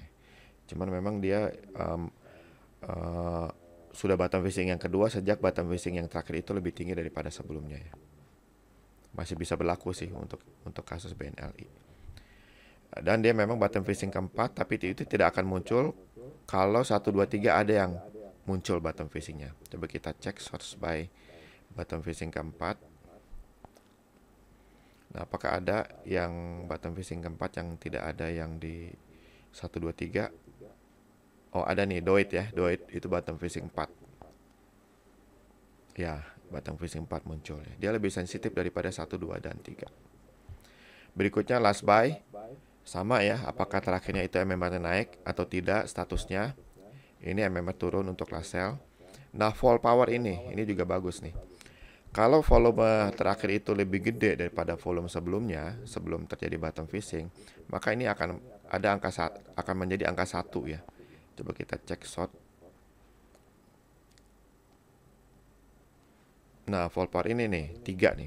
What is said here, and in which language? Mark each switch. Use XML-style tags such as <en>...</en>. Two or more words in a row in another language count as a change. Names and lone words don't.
<id>Cuman memang dia sudah</id> <en>bottom fishing</en> <id>yang kedua sejak</id> <en>bottom fishing</en> <id>yang terakhir itu lebih tinggi daripada sebelumnya ya. Masih bisa berlaku sih untuk kasus BNLI. Dan dia memang</id> <en>bottom fishing</en> <id>keempat, tapi itu tidak akan muncul kalau 1, 2, 3 ada yang muncul</id> <en>bottom fishingnya.</en> <id>Coba kita cek</id> <en>source by bottom fishing</en> <id>keempat. Nah, apakah ada yang</id> <en>bottom fishing</en> <id>keempat yang tidak ada yang di 1, 2, 3? Oh, ada nih, Doit ya. Doit itu</id> <en>bottom fishing</en> <id>4. Ya,</id> <en>bottom fishing</en> <id>4 muncul ya. Dia lebih sensitif daripada 1, 2, dan 3.</id> <en>Berikutnya last buy.</en> <id>Sama ya, apakah terakhirnya itu MMR naik atau tidak statusnya. Ini MMR turun untuk</id> <en>last sell.</en> <id>Nah,</id> <en>fall power</en> <id>ini juga bagus nih. Kalau volume terakhir itu lebih gede daripada volume sebelumnya, sebelum terjadi</id> <en>bottom fishing,</en> <id>maka ini akan ada akan menjadi angka 1 ya. Coba kita cek short. Nah,</id> <en>fall power</en> <id>ini nih 3 nih.</id>